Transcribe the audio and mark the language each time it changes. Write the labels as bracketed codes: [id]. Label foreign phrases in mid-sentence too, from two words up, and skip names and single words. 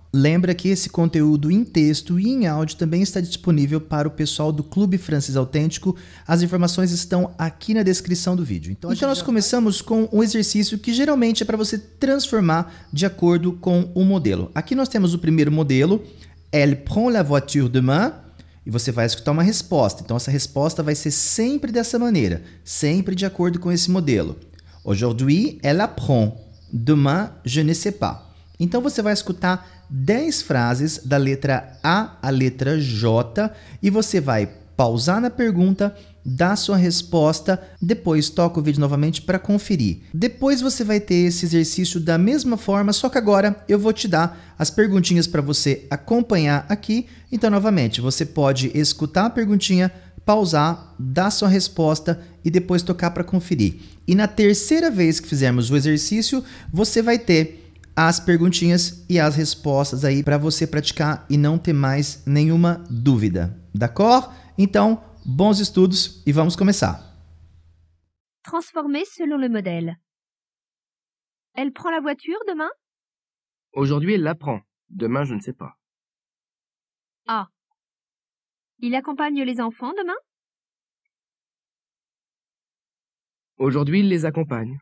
[pt] Lembra que esse conteúdo em texto e em áudio também está disponível para o pessoal do Clube Francês Autêntico. As informações estão aqui na descrição do vídeo. Então nós começamos com um exercício que geralmente é para você transformar de acordo com o modelo. Aqui nós temos o primeiro modelo, [fr] Elle prend la voiture demain, [pt] e você vai escutar uma resposta. Então essa resposta vai ser sempre dessa maneira, sempre de acordo com esse modelo. [fr] Aujourd'hui, elle apprend. Demain, je ne sais pas. [pt] Então você vai escutar 10 frases da letra A à letra J e você vai pausar na pergunta, dar sua resposta, depois toca o vídeo novamente para conferir. Depois você vai ter esse exercício da mesma forma, só que agora eu vou te dar as perguntinhas para você acompanhar aqui. Então, novamente, você pode escutar a perguntinha, pausar, dar sua resposta e depois tocar para conferir. E na terceira vez que fizermos o exercício, você vai ter as perguntinhas e as respostas aí para você praticar e não ter mais nenhuma dúvida. [fr] D'accord? [pt] Então, bons estudos e vamos começar. [fr] Transformer selon le modèle. Elle prend la voiture demain? Aujourd'hui, elle l'apprend. Demain, je ne sais pas. A. Il accompagne les enfants demain? Aujourd'hui, il les accompagne.